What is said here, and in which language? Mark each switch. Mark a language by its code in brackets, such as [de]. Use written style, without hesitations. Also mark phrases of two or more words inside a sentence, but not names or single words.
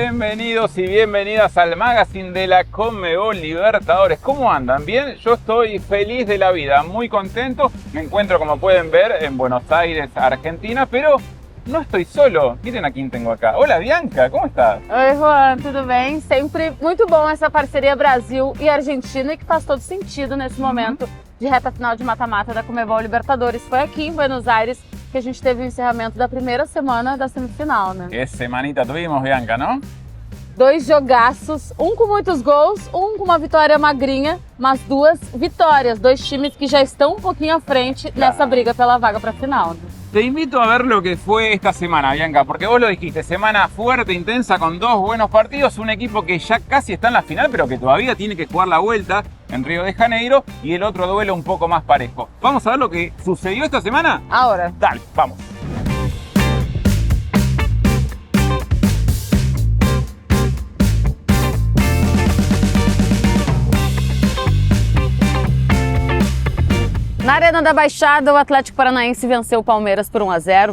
[es] Bienvenidos y bienvenidas al magazine de la Conmebol Libertadores. ¿Cómo andan? ¿Bien? Yo estoy feliz de la vida, muy contento. Me encuentro, como pueden ver, en Buenos Aires, Argentina, pero no estoy solo. Miren a quién tengo acá. Hola, Bianca, ¿cómo estás? [pt] Oi, Juan, tudo bem? Sempre muito bom essa parceria Brasil e Argentina e que faz todo sentido nesse momento de reta final de mata-mata da Conmebol Libertadores. Foi aqui em Buenos Aires que a gente teve o encerramento da primeira semana da semifinal, né? [es] Qué semanita tuvimos, Bianca, ¿no? [pt] Dois jogaços, um com muitos gols, um com uma vitória magrinha, mas duas vitórias, dois times que já estão um pouquinho à frente nessa briga pela vaga para a final. [es] Te invito a ver lo que fue esta semana, Bianca, porque vos lo dijiste, semana fuerte, intensa, con dos buenos partidos, un equipo que ya casi está en la final, pero que todavía tiene que jugar la vuelta en Río de Janeiro, y el otro duelo un poco más parejo. ¿Vamos a ver lo que sucedió esta semana? Ahora. Dale, vamos. [pt] Na Arena da Baixada, o Atlético Paranaense venceu o Palmeiras por 1-0.